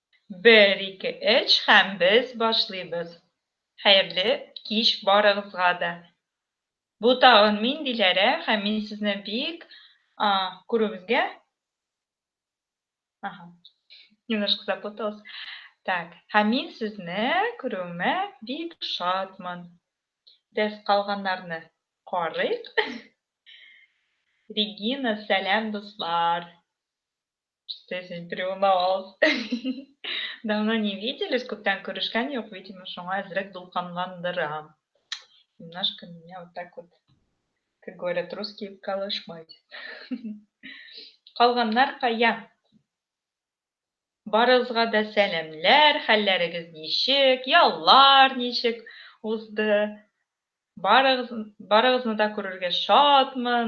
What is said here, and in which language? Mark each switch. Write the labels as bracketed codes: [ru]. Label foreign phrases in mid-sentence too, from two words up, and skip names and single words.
[tt] 1, 2, 3 һәм без башлыйбыз. Хәерле кич барыгызга да. Бу тагын мин Диләрә һәм мин сезне бик күрүебезгә. [ru] Ага, немножко запуталась. Так, [tt] һәм мин сезне күрүемә бик шатмын. Без калганнарны карыйк. Регина, сәлам дуслар. [ru] Что я сегодня переволновалась. Давно не виделись, [tt] күптән күрешкән юк, видимо, шуңа әзрәк дулкынландырам. [ru] Немножко меня вот так вот, как говорят русские, колошмать. [tt] Калганнар кая? Барыгызга да сәламләр, хәлләрегез ничек, яллар ничек узды? Барыгызны да күрергә шатмын.